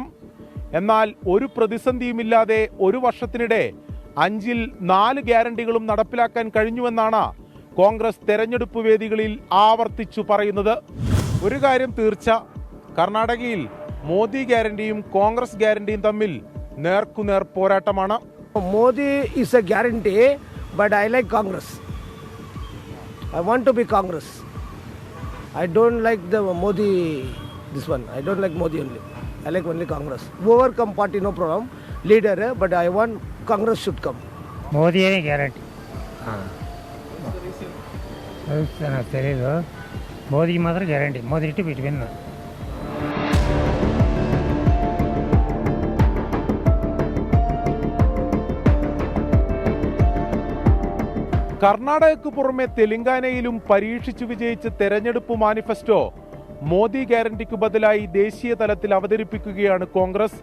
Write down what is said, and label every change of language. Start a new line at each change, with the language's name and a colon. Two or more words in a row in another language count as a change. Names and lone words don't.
Malayalam: എന്നാൽ ഒരു പ്രതിസന്ധിയുമില്ലാതെ ഒരു വർഷത്തിനിടെ 5-ൽ 4 ഗ്യാരണ്ടികളും നടപ്പിലാക്കാൻ കഴിഞ്ഞുവെന്നാണ് കോൺഗ്രസ് തെരഞ്ഞെടുപ്പ് വേദികളിൽ ആവർത്തിച്ചു പറയുന്നത്. ഒരു കാര്യം തീർച്ച, കർണാടകയിൽ മോദി ഗ്യാരണ്ടിയും കോൺഗ്രസ് ഗ്യാരണ്ടിയും തമ്മിൽ നേർക്കുനേർ പോരാട്ടമാണ്.
English: Modi is a guarantee, but I like Congress. I want to be Congress. I don't like the Modi, this one. I don't like Modi only. I like only Congress. Whoever come party, no problem. Leader, but I want Congress should come. Modi is guarantee.
Telugu: తెలియదు. మోదీకి మాత్రం గ్యారంటీ. మోదీ ఇటు ఇటు విన్నా.
Malayalam: കർണാടകയ്ക്ക് പുറമെ തെലങ്കാനയിലും പരീക്ഷിച്ചു വിജയിച്ച തെരഞ്ഞെടുപ്പ് മാനിഫെസ്റ്റോ മോദി ഗ്യാരണ്ടിക്ക് ബദലായി ദേശീയ തലത്തിൽ അവതരിപ്പിക്കുകയാണ് കോൺഗ്രസ്.